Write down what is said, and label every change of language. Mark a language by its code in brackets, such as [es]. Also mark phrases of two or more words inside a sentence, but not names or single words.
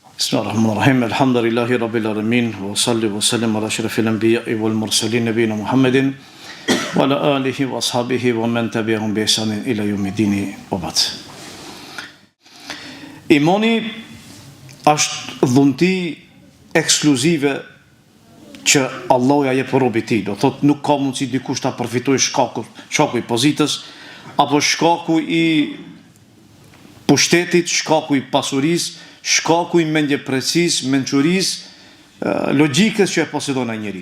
[ar] بسم الله الرحمن الرحيم. الحمد لله رب العالمين وصل وسلم على أشرف الأنبياء والمرسلين نبينا محمد وعلى آله وأصحابه ومن تبعهم بإحسان إلى يوم الدين وبعد. [sq] Imani është dhunti ekskluzive që Allahu ja jep robit tij. Do thotë nuk ka mundësi dikush ta përfitojë shkaku i pozitës apo shkaku i pushtetit, shkaku i pasurisë, shkaku i mendjeprecisë, mençurisë, logjikës që e posedon ai njeri.